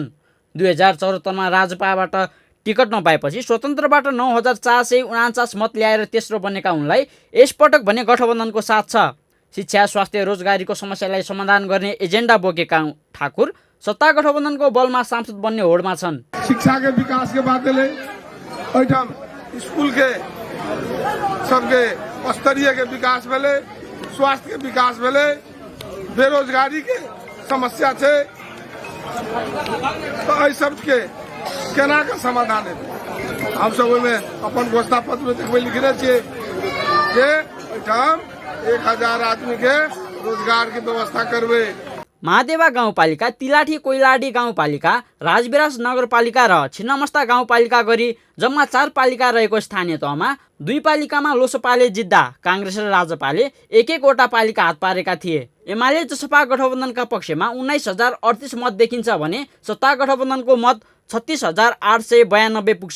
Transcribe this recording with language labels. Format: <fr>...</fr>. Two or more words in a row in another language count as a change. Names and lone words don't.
<ne>2074मा राजपाबाट टिकट नपाएपछि स्वतन्त्रबाट 9,449 मत ल्याएर तेस्रो बनेका उनलाई यसपटक भने गठबन्धनको साथ छ। शिक्षा, स्वास्थ्य, रोजगारीको समस्यालाई समाधान गर्ने एजेन्डा बोकेका ठाकुर सत्ता गठबन्धनको बलमा सांसद बन्ने होडमा छन्।</ne> <mai>शिक्षा के विकास के बात ले स्कूल के सबके स्तरीय के विकास भेले, स्वास्थ्य के विकास भेले, बेरोजगारी के समस्या छे तो एहि सब के केना के समाधान है। हम सब में अपन घोषणा पत्र में देखबे लिखने छे जे 1,000 आदमी के रोजगार की व्यवस्था करबे।</mai> <ne>महादेवा गाउँपालिका, तिलाठी कोइलाडी गाउँपालिका, राजविराज नगरपालिका र छिन्नमस्ता गाउँपालिका गरी जम्मा 4 पालिका रहेको स्थानीय तहमा 2 पालिकामा लोसपाले जित्दा काङ्ग्रेस र राजपाले एक एकवटा पालिका हात पारेका थिए। एमाले जसपा गठबन्धनका पक्षमा 19,038 मत देखिन्छ भने सत्ता गठबन्धनको मत 36,892 पुग्छ।</ne>